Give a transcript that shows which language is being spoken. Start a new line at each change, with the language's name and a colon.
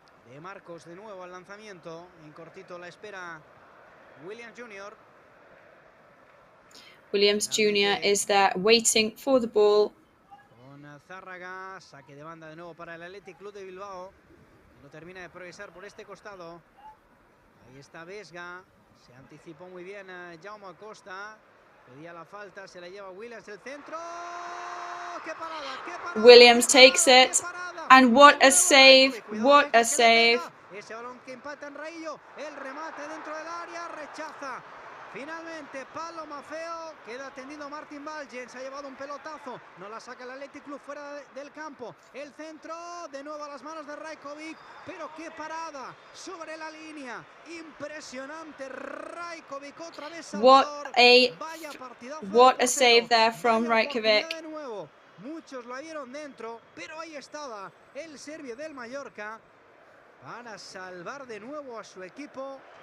Spanish: De Marcos de nuevo al lanzamiento, en cortito la espera Williams Jr.
English: Williams Jr. is there waiting for the ball.
Spanish: Con Zárraga, saque de banda de nuevo para el Athletic Club de Bilbao. No termina de progresar por este costado. Ahí está Vesga, se anticipó muy bien Jaume Acosta. Pedía la falta, se la lleva Williams, el centro. ¡Qué parada, qué parada!
English: Williams takes it, and what a save, what a save.
Spanish: Ese balón que empata en Raillo, el remate dentro del área, rechaza. Finalmente Pablo Maffeo, queda atendido Martin Valgent, se ha llevado un pelotazo, no la saca el Athletic Club fuera del campo. El centro, de nuevo a las manos de Rajkovic, pero qué parada sobre la línea. Impresionante Rajkovic, otra vez Salvador.
English: What a save there from Rajkovic.
Spanish: De nuevo. Muchos lo vieron dentro, pero ahí estaba el serbio del Mallorca para salvar de nuevo a su equipo.